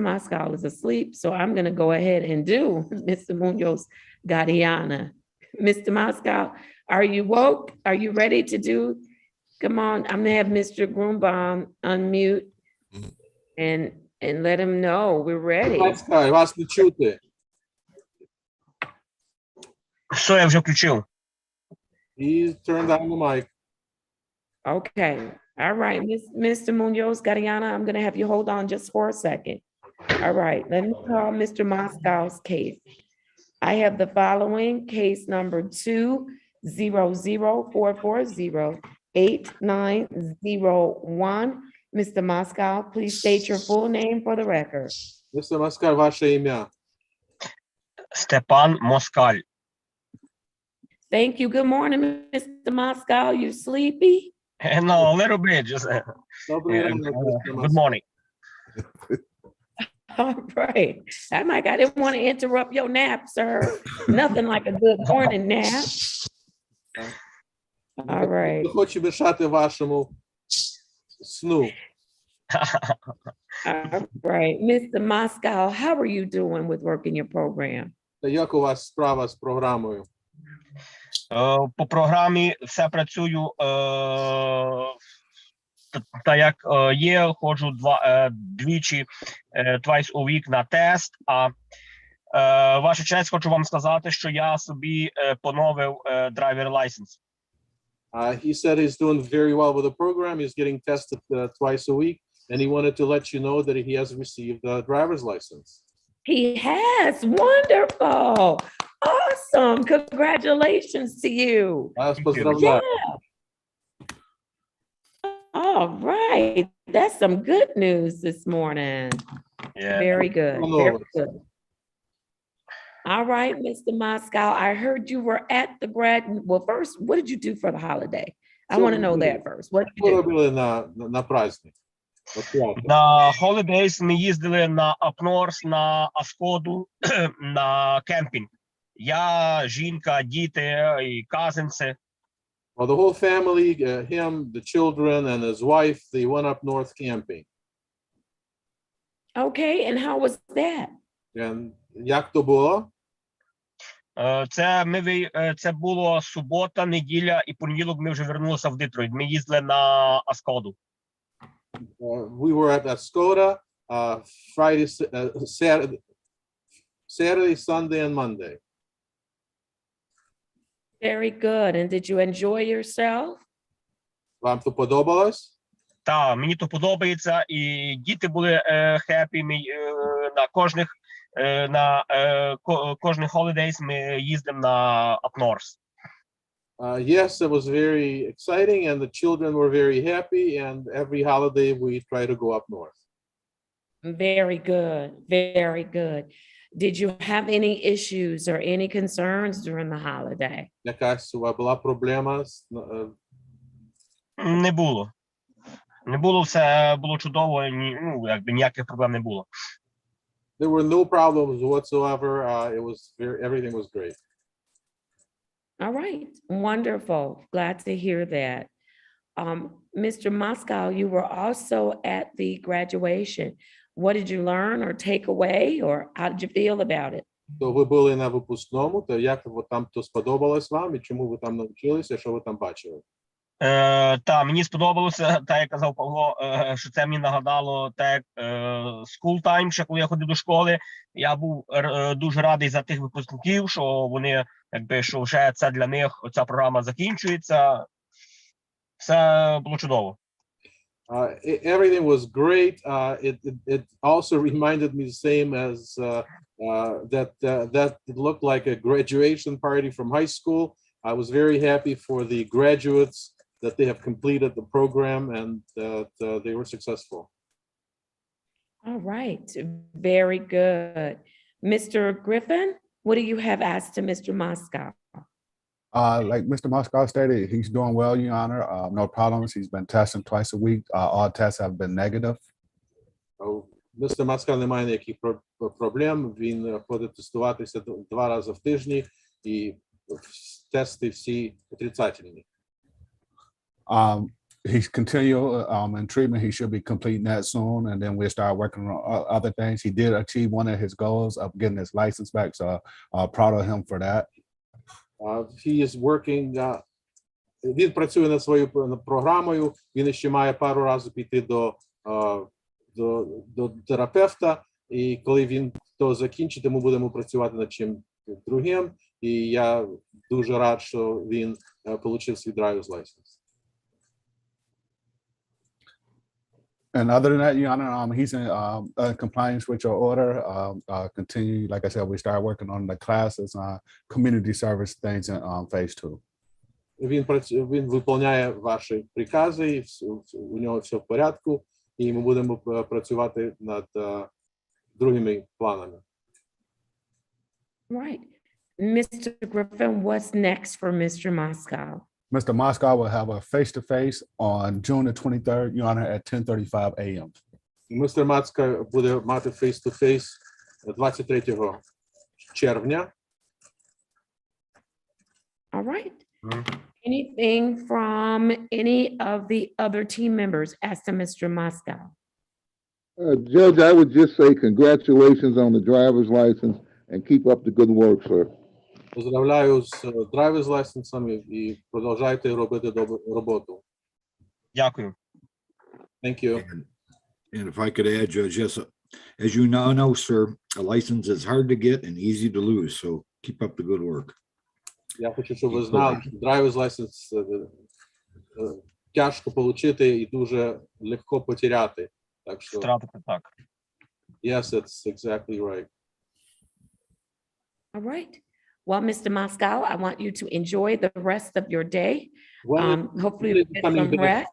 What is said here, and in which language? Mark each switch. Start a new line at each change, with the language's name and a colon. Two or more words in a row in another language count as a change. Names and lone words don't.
English: Moscow is asleep, so I'm gonna go ahead and do Mr. Munoz Gadiana. Mr. Moscow, are you woke? Are you ready to do? Come on, I'm gonna have Mr. Grunbaum unmute and let him know we're ready. Moscow,
Ukrainian: вас не чути. Що я вже включив?
English: He turned on the mic. Okay, all right, Mr. Munoz Gadiana, I'm gonna have you hold on just for a second. All right, let me call Mr. Moscow's case. I have the following case number 20044089001. Mr. Moscow, please state your full name for the record. Mr. Moscow,
Ukrainian: ваше ім'я. Степан Москаль.
English: Thank you. Good morning, Mr. Moscow. You sleepy? No, a little bit, just
Ukrainian: Добрий ранок,
English: Mr. good Moscow. morning. All right. I didn't want to interrupt your nap, sir. Nothing like a good morning nap. All right.
Ukrainian: Не хочу мешати вашому сну.
English: All right. Mr. Moscow, how are you doing with working your program?
Ukrainian: Як у вас справа з програмою? По програмі все працюю так як є, ходжу двічі,
English: twice a week
Ukrainian: на тест, а ваша честь, хочу вам сказати, що я собі поновив
English: driver license. He said he's doing very well with the program. He's getting tested twice a week, and he wanted to let you know that he has received a driver's license. He has. Wonderful. Awesome. Congratulations to you. Yeah. All right. That's some good news this morning. Yeah. Very good. Very good. All right, Mr. Moscow, I heard you were at the well, first, what did you do for the holiday? I want to know that first. What did you do?
Ukrainian: На праздник. На holidays ми їздили на Up North, на Аскоду, на кемпінг. Я, жінка, діти і казинці.
English: Well, the whole family, him, the children, and his wife, they went up north camping. Okay, and how was that?
Ukrainian: And як то було? Це було субота, неділя і понеділок ми вже вернулися в Детройт. Ми їздили на Аскоду.
English: We were at Ascoda Friday, Saturday, Sunday, and Monday. Very good. And did you enjoy yourself?
Ukrainian: Вам то подобалось? Так, мені то подобається, і діти були хеппі. На кожних holidays ми їздимо на Up North.
English: Yes, it was very exciting, and the children were very happy. And every holiday we try to go up north. Very good. Very good. Did you have any issues or any concerns during the holiday?
Ukrainian: Якась була проблема? Не було. Не було, все було чудово, якби ніяких проблем не було.
English: There were no problems whatsoever. Everything was great. All right, wonderful. Glad to hear that. Mr. Moscow, you were also at the graduation. What did you learn or take away, or how did you feel about it?
Ukrainian: То ви були на випускному, то як там то сподобалось вам, і чому ви там навчилися, що ви там бачили? Та мені сподобалося, так як казав Павло, що це мені нагадало так
English: school time,
Ukrainian: ще коли я ходив до школи. Я був дуже радий за тих випускників, що вони, якби, що вже це для них, ця програма закінчується. Все було чудово.
English: Everything was great. It also reminded me the same as that it looked like a graduation party from high school. I was very happy for the graduates that they have completed the program and that they were successful. All right, very good. Mr. Griffin, what do you have asked to Mr. Moscow? Like Mr. Moscow stated, he's doing well, Your Honor. No problems. He's been testing twice a week. All tests have been negative.
Ukrainian: Mr. Moscow немає ніяких проблем. Він ходить тестуватися 2 рази в тижні і тести всі отрицательні.
English: He's continual in treatment. He should be completing that soon, and then we'll start working on other things. He did achieve one of his goals of getting his license back, so proud of him for that. He is working.
Ukrainian: Він працює над своєю програмою. Він ще має пару разів піти до терапевта, і коли він то закінчить, ми будемо працювати над чим другим. І я дуже рад, що він отримав свій
English: driver's license. And other than that, Your Honor, he's in compliance with your order. Continue, like I said, we started working on the classes, community service things in phase 2.
Ukrainian: Він виконує ваші прикази, і у нього все в порядку, і ми будемо працювати над другими планами.
English: Right. Mr. Griffin, what's next for Mr. Moscow? Mr. Moscow will have a face-to-face on June the 23rd, Your Honor, at 10:35 a.m.
Ukrainian: Містер Мацка буде мати face-to-face 23 червня.
English: All right. Anything from any of the other team members as to Mr. Moscow? Judge, I would just say congratulations on the driver's license and keep up the good work, sir.
Ukrainian: Поздравляю з
English: driver's license
Ukrainian: і продовжайте робити добру роботу. Дякую.
English: Thank you. And if I could add, Judge, yes, as you now know, sir, a license is hard to get and easy to lose, so keep up the good work.
Ukrainian: Я хочу, щоб ви знали, що
English: driver's license
Ukrainian: тяжко отримати і дуже легко потеряти. Так що, Втратити, так.
English: Yes, that's exactly right. All right. Well, Mr. Moscow, I want you to enjoy the rest of your day. Hopefully you get some rest.